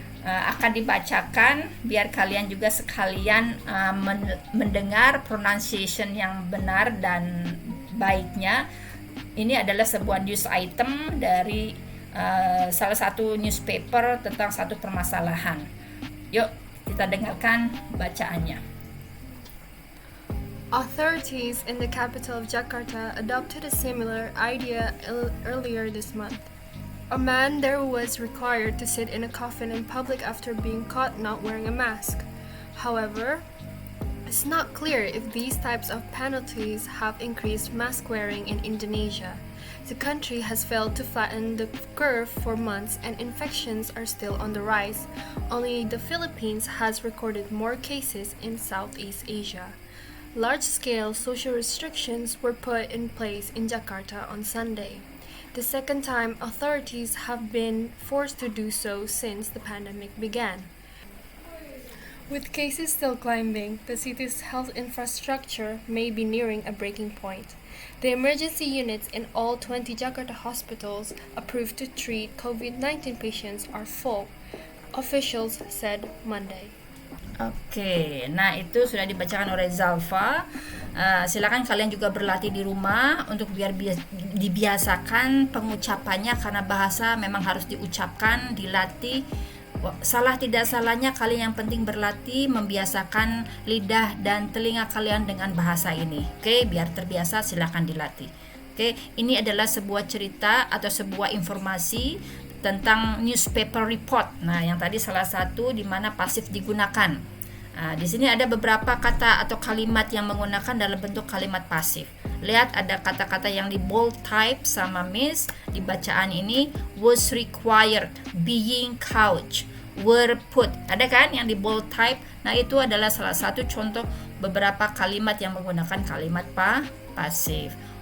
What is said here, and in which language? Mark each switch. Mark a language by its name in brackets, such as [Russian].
[Indonesian] Akan dibacakan biar kalian juga sekalian mendengar pronunciation yang benar dan baiknya. Ini adalah sebuah news item dari salah satu newspaper tentang satu permasalahan. Yuk kita dengarkan bacaannya. [English] Authorities in the capital of Jakarta adopted a similar idea earlier this month. A man there was required to sit in a coffin in public after being caught not wearing a mask. However, it's not clear if these types of penalties have increased mask wearing in Indonesia. The country has failed to flatten the curve for months and infections are still on the rise. Only the Philippines has recorded more cases in Southeast Asia. Large-scale social restrictions were put in place in Jakarta on Sunday, the second time authorities have been forced to do so since the pandemic began. With cases still climbing, the city's health infrastructure may be nearing a breaking point. The emergency units in all 20 Jakarta hospitals approved to treat COVID-19 patients are full, officials said Monday. [Indonesian] Oke, nah itu sudah dibacakan oleh Zalfa. Silakan kalian juga berlatih di rumah untuk biar dibiasakan pengucapannya karena bahasa memang harus diucapkan, dilatih. Salah tidak salahnya kalian yang penting berlatih membiasakan lidah dan telinga kalian dengan bahasa ini. Oke, biar terbiasa silakan dilatih. Oke, ini adalah sebuah cerita atau sebuah informasi tentang newspaper report. Nah, yang tadi salah satu di mana pasif digunakan. Nah, di sini ada beberapa kata atau kalimat yang menggunakan dalam bentuk kalimat pasif. Lihat ada kata-kata yang di bold type sama miss di bacaan ini, [English] was required, being couched, were put. [Indonesian] Ada kan yang di bold type? Nah, itu adalah salah satu contoh beberapa kalimat yang menggunakan kalimat pasif.